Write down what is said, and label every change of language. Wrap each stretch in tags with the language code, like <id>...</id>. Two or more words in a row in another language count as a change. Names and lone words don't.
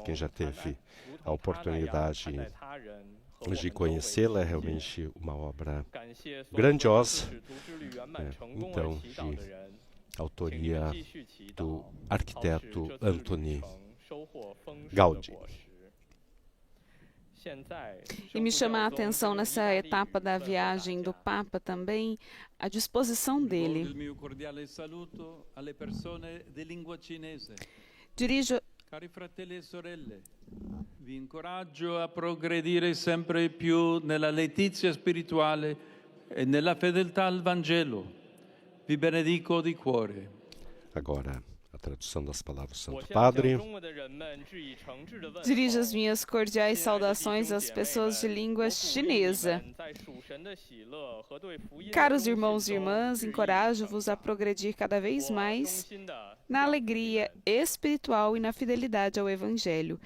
<pt>Quem já teve a oportunidade de conhecê-la, é realmente uma obra grandiosa, então, de autoria do arquiteto Antoni Gaudí. E me chama a atenção nessa etapa da viagem do Papa também a disposição dele. Dirijo.</pt> <it>Cari fratelli e sorelle, vi incoraggio a progredire sempre più nella letizia spirituale e nella fedeltà al Vangelo. Vi benedico di cuore.</it> <pt>Agora, a tradução das palavras do Santo Padre. Dirijo as minhas cordiais saudações às pessoas de língua chinesa. Caros irmãos e irmãs, encorajo-vos a progredir cada vez mais na alegria espiritual e na fidelidade ao Evangelho.</pt>